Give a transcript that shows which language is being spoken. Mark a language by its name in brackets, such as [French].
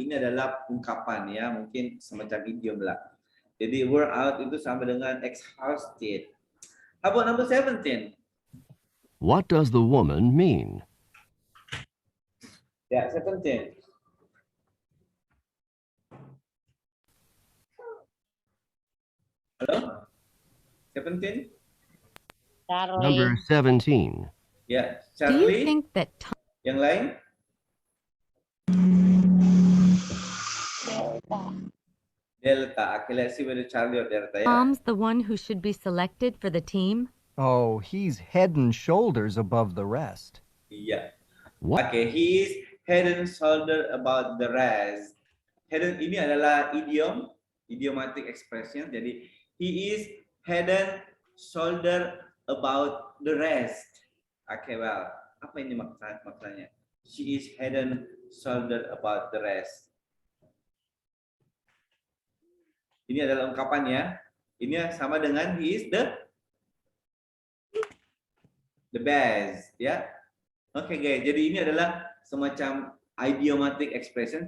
[Indonesian] Ini adalah ungkapan ya, mungkin semacam idiom lah. Jadi worn out itu sama dengan exhausted. [English] How about number 17? What does the woman mean? [Indonesian] Ya, 17. Halo? 17? [English] Number 17. [Indonesian] Ya, [English] Do you Charlie. think that [Indonesian] Yang lain? [English] Delta. Okay, let's see whether Charlie or Delta. Ya. Tom's the one who should be selected for the team? Oh, he's head and shoulders above the rest. [Indonesian] Iya. [English] What? Okay, he is head and shoulder about the rest. Head and, [Indonesian] ini adalah idiom, idiomatic expression. [English] Jadi he is head and shoulder about the rest. Okay, well, [Indonesian] apa ini maksudnya? [English] She is head and shoulder about the rest. [Indonesian] Ini adalah ungkapannya. Ini sama dengan [English] he is the best, [Indonesian] ya. Oke, guys. Jadi ini adalah semacam idiomatic expression.